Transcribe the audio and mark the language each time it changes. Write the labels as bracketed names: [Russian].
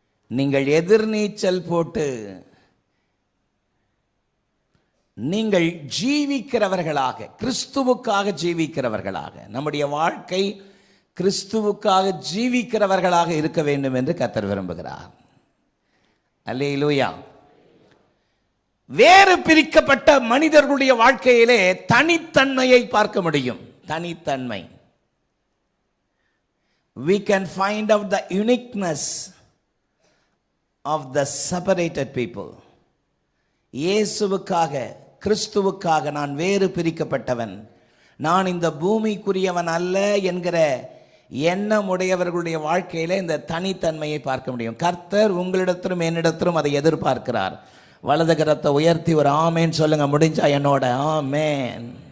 [Tamil] நீங்கள் எதிர்நீச்சல் போட்டு நீங்கள் ஜீவிக்கிறவர்களாக, கிறிஸ்துவுக்காக ஜீவிக்கிறவர்களாக, நம்முடைய வாழ்க்கை கிறிஸ்துவுக்காக ஜீவிக்கிறவர்களாக இருக்க வேண்டும் என்று கர்த்தர் விரும்புகிறார். அல்லேலூயா. வேறு பிரிக்கப்பட்ட மனிதர்களுடைய வாழ்க்கையிலே தனித்தன்மையை பார்க்க முடியும். தனித்தன்மை. [English] We can find out the uniqueness of the separated people. [Tamil] இயேசுவுக்காக, கிறிஸ்துவுக்காக நான் வேறு பிரிக்கப்பட்டவன், நான் இந்த பூமிக்குரியவன் அல்ல என்கிற எண்ணம் உடையவர்களுடைய வாழ்க்கையில இந்த தனித்தன்மையை பார்க்க முடியும். கர்த்தர் உங்களிடத்திலும் என்னிடத்திலும் அதை எதிர்பார்க்கிறார். வலது கரத்தை உயர்த்தி ஒரு ஆமேன் சொல்லுங்க. முடிஞ்சா என்னோட ஆமேன்.